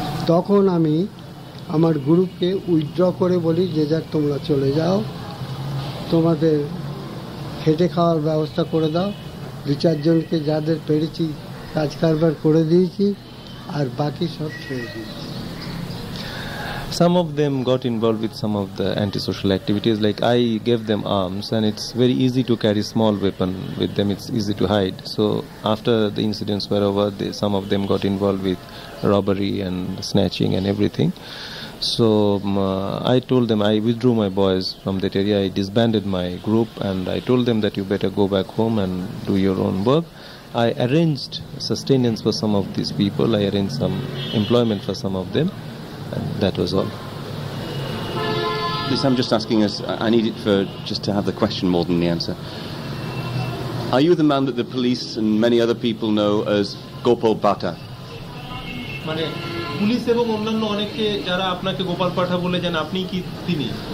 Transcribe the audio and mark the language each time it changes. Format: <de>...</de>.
<bn>তখন আমি আমার গ্রুপকে উইথড্র করে বলি, যে যার তোমরা চলে যাও, তোমাদের খেটে খাওয়ার ব্যবস্থা করে দাও। 2-4 জনকে যাদের পেরেছি কাজ কারবার করে দিয়েছি, আর বাকি সব ছেড়ে দিয়েছি।</bn> <en>Some of them got involved with some of the antisocial activities, like I gave them arms and it's very easy to carry small weapon with them, it's easy to hide. So after the incidents were over, some of them got involved with robbery and snatching and everything. So I told them, I withdrew my boys from that area, I disbanded my group and I told them that you better go back home and do your own work. I arranged sustenance for some of these people, I arranged some employment for some of them. And that was all. This I'm just asking us, I need it for just to have the question more than the answer. Are you the man that the police and many other people know as Gopal Bhatta?</en> <bn>মানে police এবং অন্যান্য অনেকে যারা আপনাকে গোপাল পাঠা বলে জানেন, আপনি কি তিনি?</bn>